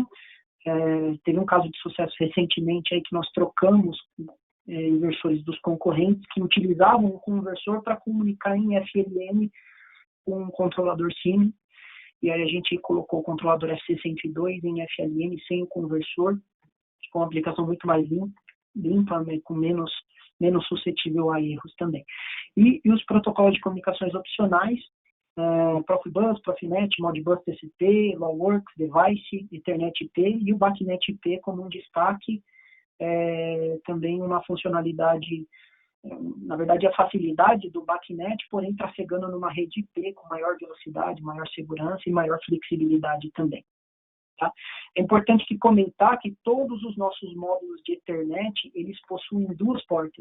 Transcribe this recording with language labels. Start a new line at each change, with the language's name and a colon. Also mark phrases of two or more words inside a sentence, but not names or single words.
Portuguese: Teve um caso de sucesso recentemente aí que nós trocamos inversores dos concorrentes que utilizavam o conversor para comunicar em FLM com um controlador Siemens, e aí a gente colocou o controlador FC102 em FLM sem o conversor, com uma aplicação muito mais limpa, com menos suscetível a erros também. E os protocolos de comunicações opcionais, Profibus, Profinet, Modbus TCP, LawWorks, Device, Ethernet IP e o BACnet IP como um destaque, também uma funcionalidade, na verdade a facilidade do BACnet, porém trafegando numa rede IP com maior velocidade, maior segurança e maior flexibilidade também. Tá? É importante comentar que todos os nossos módulos de Ethernet, eles possuem duas portas.